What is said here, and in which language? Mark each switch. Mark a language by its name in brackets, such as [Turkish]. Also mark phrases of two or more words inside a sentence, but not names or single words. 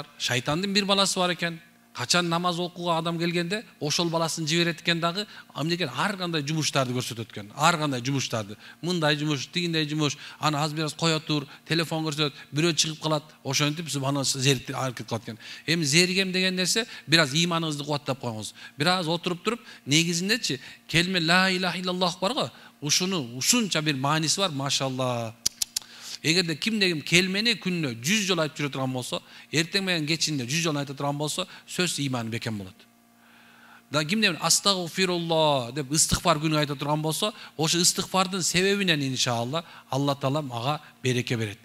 [Kyrgyz] Шайтандын бир баласы бар экен. Качан намаз окууга адам келгенде ошол баласын жиберет экен дагы, амнекен ар кандай жумуштарды көрсөтөт экен. Ар кандай жумуштарды. Мындай жумуш, тигиндей жумуш, аны аз бир кое тур, телефон көрсөтөт, бирөө чыгып калат. Ошентип субханалла зерикти аракет кылат экен. Эми зергем деген нерсе бир аз иманыңызды кубаттап коюңуз. Бир аз отуруп туруп, негизиндечи келме [Arabic] لا إله إلا الله [Kyrgyz] бар го. Ушунча бир мааниси бар, машалла. Эгерде кимде-ким келмени күнүнө 100 жолу айтып жүрө турган болсо, эртең менен кечинде 100 жолу айта турган болсо, сөз иманы бекем болот. Да кимде астагфирулла деп истигфар күнү айта турган болсо, ошо истигфардын себебинен иншалла Алла таала ага береке берет.